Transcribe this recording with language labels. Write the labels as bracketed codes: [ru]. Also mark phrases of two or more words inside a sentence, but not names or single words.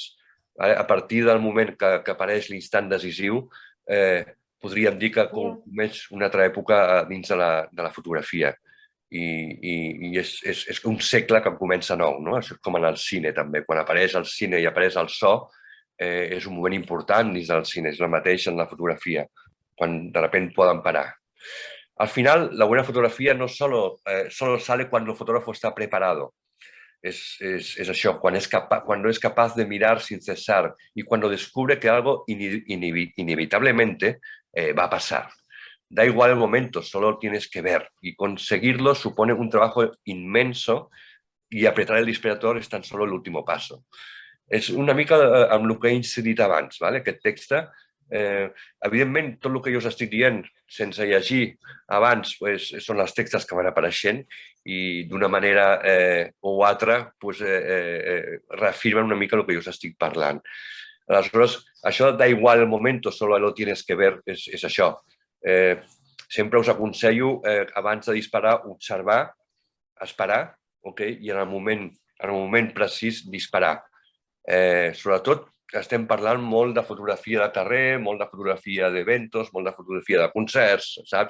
[ca] A partir del moment que apareix l'instant decisiu, podríem dir que comença una altra època dins de la fotografia. I és un segle que comença nou, és com en el cine també. Quan apareix el cine i apareix el so, és un moment important dins del cine, és el mateix en la fotografia, quan de sobte poden parar. [es] Al final, la buena fotografía no solo sale cuando el fotógrafo está preparado. Es eso, cuando es capaz de mirar sin cesar y cuando descubre que algo inevitablemente va a pasar. Da igual el momento, solo tienes que ver. Y conseguirlo supone un trabajo inmenso y apretar el disparador es tan solo el último paso. [ca] És una mica amb el que he incidit abans, aquest text. Evidentment, tot el que jo us estic dient sense llegir abans són els textos que van apareixent i d'una manera o altra reafirmen una mica el que jo us estic parlant. Aleshores, això [es] da igual [ca] el moment, [es] solo lo tienes que ver, [ca] és això. Sempre us aconsello, abans de disparar, observar, esperar, i en el moment precís disparar. Sobretot estem parlant molt de fotografia de carrer, molt de fotografia d'eventos, molt de fotografia de concerts, saps?